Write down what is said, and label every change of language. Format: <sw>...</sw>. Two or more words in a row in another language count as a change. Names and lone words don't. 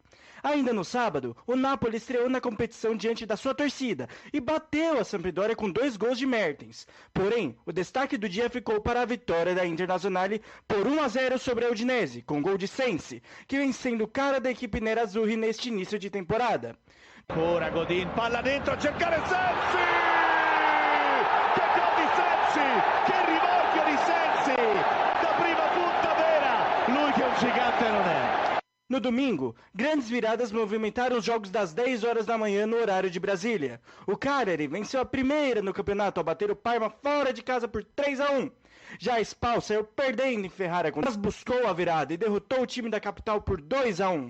<pt>Ainda no sábado, o Napoli estreou na competição diante da sua torcida e bateu a Sampdoria com 2 gols de Mertens. Porém, o destaque do dia ficou para a vitória da Internazionale por 1-0 sobre a Udinese, com gol de Sensi, que vem sendo cara da equipe nerazzurri neste início de temporada.</pt> <it>Ancora Godin, palla dentro a cercare Sensi! Che gol di Sensi! Che rimorchio di Sensi! Da prima punta vera! Lui che un gigante non è!</it> <pt>No domingo, grandes viradas movimentaram os jogos das 10 horas da manhã no horário de Brasília. O Cagliari venceu a primeira no campeonato ao bater o Parma fora de casa por 3-1. Já a Spal saiu perdendo em Ferrara, mas buscou a virada e derrotou o time da capital por 2-1.</pt>